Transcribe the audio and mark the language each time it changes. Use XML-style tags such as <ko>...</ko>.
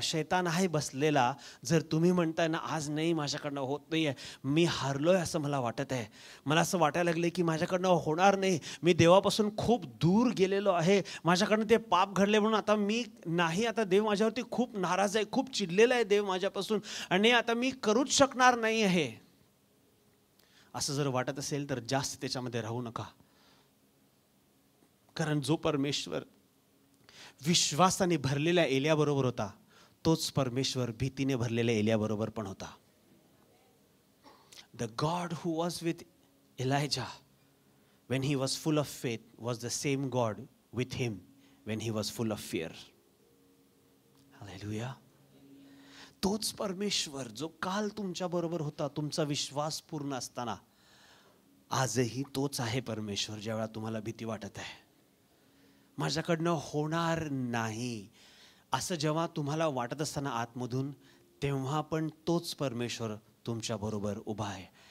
<mr>शैतान आहे बसलेला. जर तुम्ही म्हणताय ना आज नाही, माझ्याकडनं होत नाही आहे, मी हारलोय असं मला वाटत आहे, मला असं वाटायला लागले की माझ्याकडनं होणार नाही, मी देवापासून खूप दूर गेलेलो आहे, माझ्याकडनं ते पाप घडले म्हणून आता मी नाही, आता देव माझ्यावरती खूप नाराज आहे, खूप चिडलेला आहे देव माझ्यापासून, आणि आता मी करूच शकणार नाही आहे, असं जर वाटत असेल तर जास्त त्याच्यामध्ये राहू नका. कारण जो परमेश्वर विश्वासाने भरलेल्या एलियाबरोबर होता, तोच परमेश्वर भीतीने भरलेल्या एलियाबरोबर पण होता.</mr> <en>The God who was with Elijah when he was full of faith was the same God with him when he was full of fear. Hallelujah.</en> <mr>तोच परमेश्वर जो काल तुमच्या बरोबर होता तुमचा विश्वास पूर्ण असताना, आजही तोच आहे परमेश्वर. ज्यावेळा तुम्हाला भीती वाटत आहे, माझ्याकडनं होणार नाही असं जेव्हा तुम्हाला वाटत असताना आतमधून, तेव्हा पण तोच परमेश्वर तुमच्या बरोबर उभा आहे.</mr>